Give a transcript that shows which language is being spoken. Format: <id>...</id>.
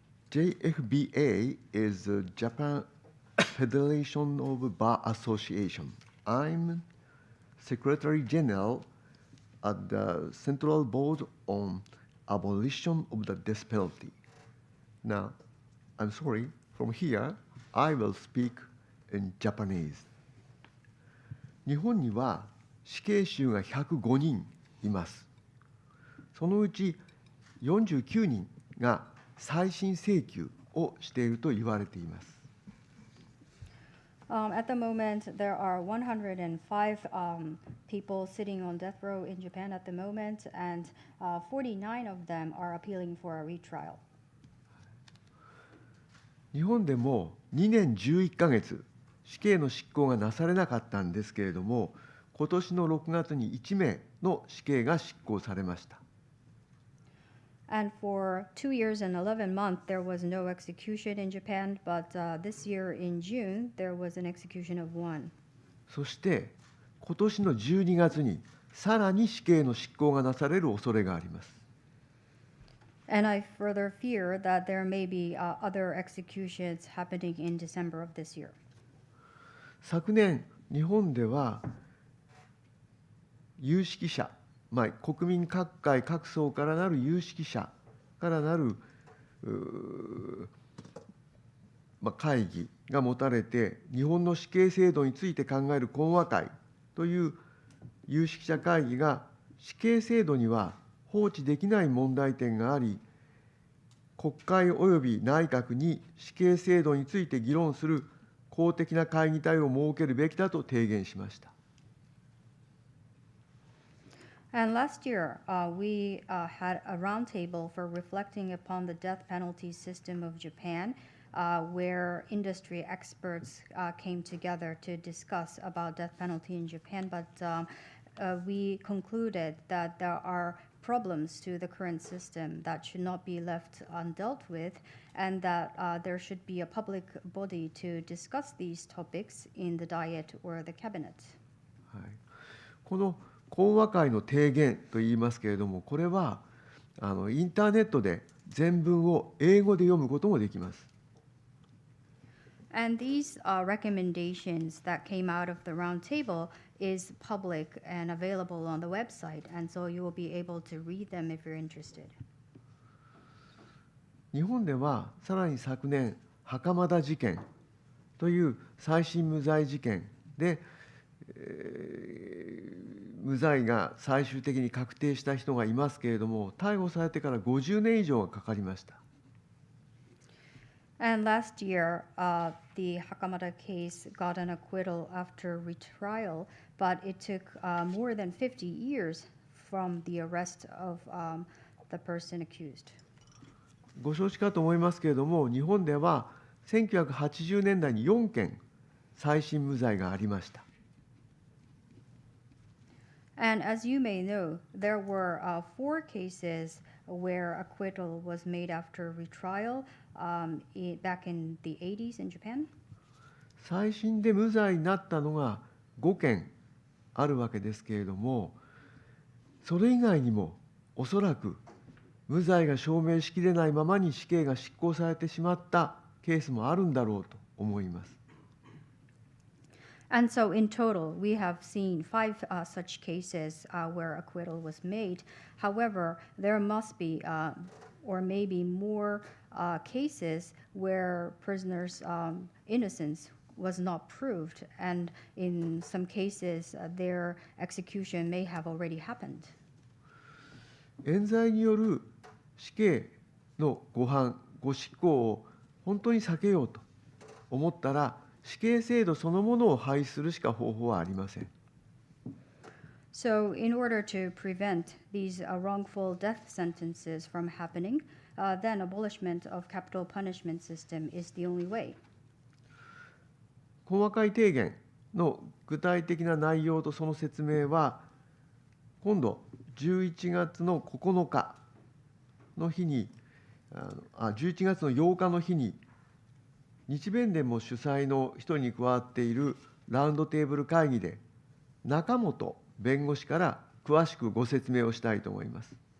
<en>JFBA is the Japan Federation of Bar Association. I'm Secretary General at the Central Board on Abolition of the Death Penalty. Now, I'm sorry, from here, I will speak in Japanese.</en> <ja>日本には死刑囚が105人います。そのうち49人が再審請求をしていると言われています。</ja> <en>At the moment, there are 105 people sitting on death row in Japan at the moment, and 49 of them are appealing for a retrial.</en> <ja>日本でも2年11ヶ月、死刑の執行がなされなかったんですけれども、今年の6月に1名の死刑が執行されました。</ja> <en>And for 2 years and 11 months, there was no execution in Japan, but this year in June, there was an execution of one.</en> <ja>そして今年の12月にさらに死刑の執行がなされる恐れがあります。</ja> <en>And I further fear that there may be other executions happening in December of this year.</en> <ja>昨年、日本では有識者、国民各界各層からなる有識者からなる会議が持たれて、日本の死刑制度について考える懇話会という有識者会議が、死刑制度には放置できない問題点があり、国会及び内閣に死刑制度について議論する公的な会議体を設けるべきだと提言しました。</ja> <en>And last year, we had a roundtable for reflecting upon the death penalty system of Japan, where industry experts came together to discuss about death penalty in Japan. But we concluded that there are problems to the current system that should not be left undealt with, and that there should be a public body to discuss these topics in the Diet or the Cabinet.</en> <ja>はい、この講話会の提言といいますけれども、これはインターネットで全文を英語で読むこともできます。</ja> <en>And these recommendations that came out of the roundtable is public and available on the website, and so you will be able to read them if you're interested.</en> <ja>日本ではさらに昨年、袴田事件という再審無罪事件で、無罪が最終的に確定した人がいますけれども、逮捕されてから50年以上がかかりました。</ja> <en>And last year, the Hakamada case got an acquittal after retrial, but it took more than 50 years from the arrest of the person accused.</en> <ja>ご承知かと思いますけれども、日本では1980年代に4件再審無罪がありました。</ja> <en>And as you may know, there were 4 cases where acquittal was made after retrial back in the 80s in Japan.</en> <ja>再審で無罪になったのが5件あるわけですけれども、それ以外にもおそらく無罪が証明しきれないままに死刑が執行されてしまったケースもあるんだろうと思います。</ja> <en>And so in total, we have seen 5 such cases where acquittal was made. However, there must be or maybe more cases where prisoners' innocence was not proved, and in some cases, their execution may have already happened.</en> <ja>冤罪による死刑のご執行を本当に避けようと思ったら、死刑制度そのものを廃止するしか方法はありません。</ja> <en>So, in order to prevent these wrongful death sentences from happening, then abolishment of capital punishment system is the only way.</en> <ja>講話会提言の具体的な内容とその説明は、今度11月の9日の日に、11月の8日の日に、日弁連も主催の一人に加わっているラウンドテーブル会議で、中本弁護士から詳しくご説明をしたいと思います。</ja>